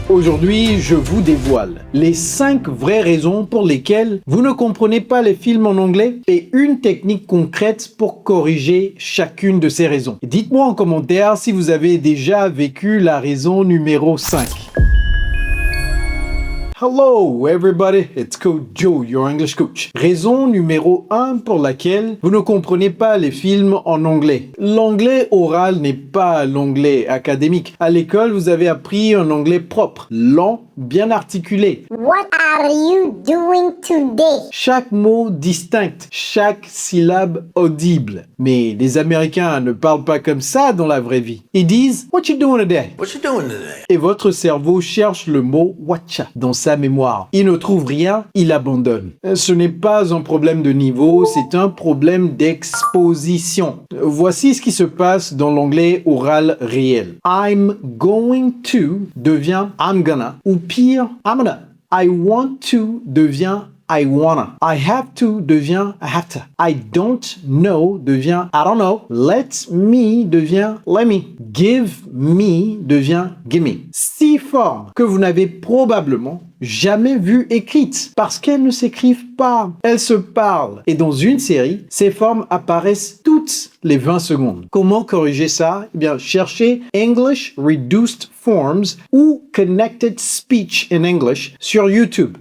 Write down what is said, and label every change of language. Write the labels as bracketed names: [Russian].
[French] Aujourd'hui, je vous dévoile les 5 vraies raisons pour lesquelles vous ne comprenez pas les films en anglais et une technique concrète pour corriger chacune de ces raisons. Dites-moi en commentaire si vous avez déjà vécu la raison numéro 5. [English] Hello everybody, it's Coach Joe, your English coach. [French] Raison numéro 1 pour laquelle vous ne comprenez pas les films en anglais. L'anglais oral n'est pas l'anglais académique. À l'école, vous avez appris un anglais propre, lent, bien articulé. [English] What are you doing today? [French] Chaque mot distinct, chaque syllabe audible. Mais les Américains ne parlent pas comme ça dans la vraie vie. Ils disent « [English] What you doing today? » What you doing today? [French] Et votre cerveau cherche le mot « watcha » dans sa mémoire. Il ne trouve rien, il abandonne. Ce n'est pas un problème de niveau, c'est un problème d'exposition. Voici ce qui se passe dans l'anglais oral réel. [English] I'm going to [French] devient [English] I'm gonna [French] ou pire [English] I'm gonna. I want to [French] devient [English] I wanna. I have to [French] devient [English] I have to. I don't know [French] devient [English] I don't know. Let me [French] devient [English] let me. Give me [French] devient [English] give me. [French] 6 formes que vous n'avez probablement jamais vues écrites parce qu'elles ne s'écrivent pas. Elles se parlent. Et dans une série, ces formes apparaissent toutes les 20 secondes. Comment corriger ça? Eh bien, cherchez English Reduced Forms ou Connected Speech in English sur YouTube.